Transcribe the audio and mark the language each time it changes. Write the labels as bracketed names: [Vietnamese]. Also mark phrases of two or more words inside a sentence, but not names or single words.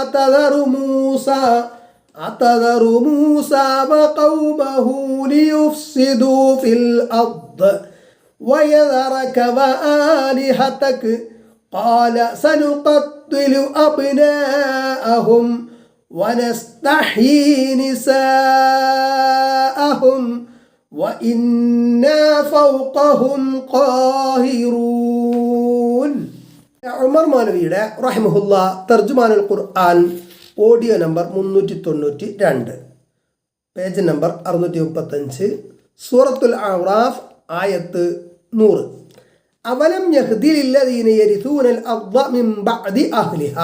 [Arabic] أتذر موسى وقومه ليفسدوا في الأرض ويذرك وآلهتك قال سنقتل أبناءهم ونستحيي نساءهم وإنا فوقهم قاهرون. [Malayalam] ഉമർ മൗലവിയുടെ റഹിമഹുല്ല തർജുമാനുൽ ഖുർആൻ ഓഡിയോ നമ്പർ 392, പേജ് നമ്പർ 635, സൂറത്തുൽ അഅറാഫ് ആയത്ത് 100. [Arabic] أولم يهد للذين يرثون الأرض من بعد أهلها.